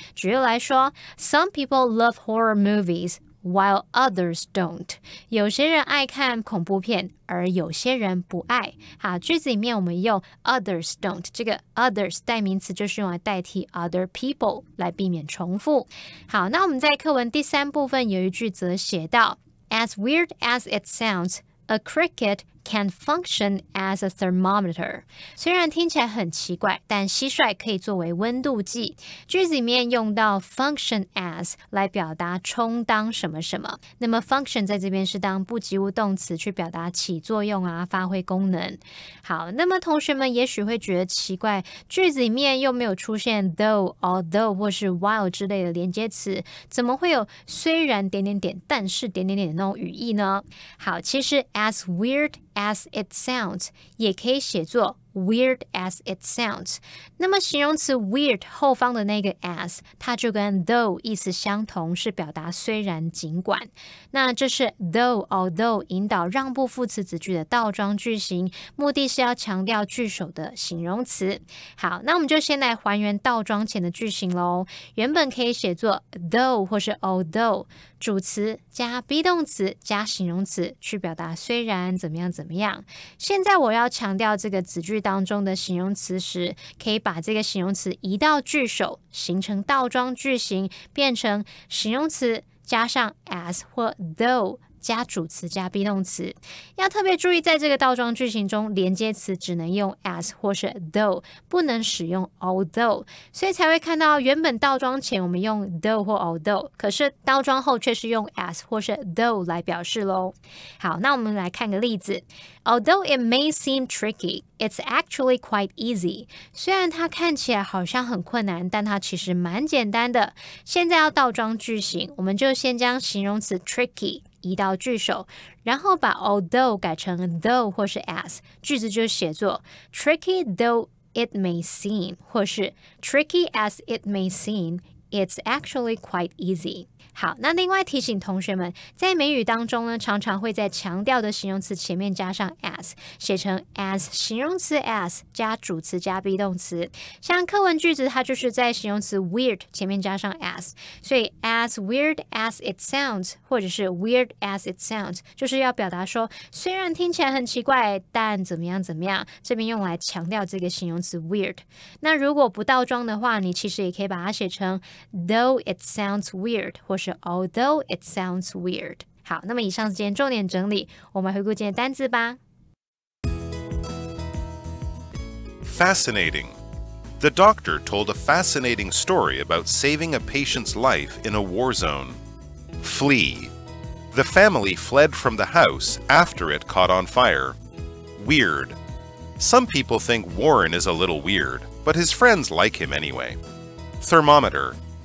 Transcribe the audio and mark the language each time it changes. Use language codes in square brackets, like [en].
[zh] 举例来说， [en] Some people love horror movies while others don't。 [zh] 有些人爱看恐怖片，而有些人不爱。好，句子里面我们用 [en] others don't， [zh] 这个 others 代名词就是用来代替 other people 来避免重复。好，那我们在课文第三部分有一句则写到 [en] As weird as it sounds, a cricket can function as a thermometer。 [zh] 虽然听起来很奇怪，但蟋蟀可以作为温度计。句子里面用到 function as 来表达充当什么什么，那么 function 在这边是当不及物动词去表达起作用啊，发挥功能。好，那么同学们也许会觉得奇怪，句子里面又没有出现 though although 或是 while 之类的连接词，怎么会有虽然点点点但是点点点的那种语义呢？好，其实 [en] as weird as it sounds [zh] 也可以写作 [en] weird as it sounds。 [zh] 那么形容词 weird 后方的那个 as 它就跟 though 意思相同，是表达虽然尽管。那这是 though although 引导让步副词子句的倒装句型，目的是要强调句首的形容词。好，那我们就先来还原倒装前的句型咯。原本可以写作 though 或是 although， 主词加 be 动词加形容词去表达虽然怎么样怎么样。现在我要强调这个子句当中的形容词时，可以把这个形容词移到句首，形成倒装句型，变成形容词加上 as 或 though加主词加 be 动词。要特别注意，在这个倒装句型中，连接词只能用 as 或是 though， 不能使用 although， 所以才会看到原本倒装前我们用 though 或 although， 可是倒装后却是用 as 或是 though 来表示咯。好，那我们来看个例子。 [en] Although it may seem tricky, it's actually quite easy。 [zh] 虽然它看起来好像很困难，但它其实蛮简单的。现在要倒装句型，我们就先将形容词 tricky 移到句首，然后把 although 改成 though 或是 as， 句子就写作 [en] tricky though it may seem， [zh] 或是 [en] tricky as it may seem, it's actually quite easy。 [zh] 好，那另外提醒同学们，在美语当中呢，常常会在强调的形容词前面加上 as， 写成 as 形容词 as 加主词加 be 动词。像课文句子，它就是在形容词 weird 前面加上 as， 所以 [en] as weird as it sounds [zh] 或者是 [en] weird as it sounds [zh] 就是要表达说，虽然听起来很奇怪，但怎么样怎么样，这边用来强调这个形容词 weird。那如果不倒装的话，你其实也可以把它写成 [en] though it sounds weird [zh] 或是 [en] Although it sounds weird。 [zh] 好，那么以上是今天重点整理，我们回顾今天的单字吧。 [en] Fascinating. The doctor told a fascinating story about saving a patient's life in a war zone. Flee. The family fled from the house after it caught on fire. Weird. Some people think Warren is a little weird, but his friends like him anyway. Thermometer.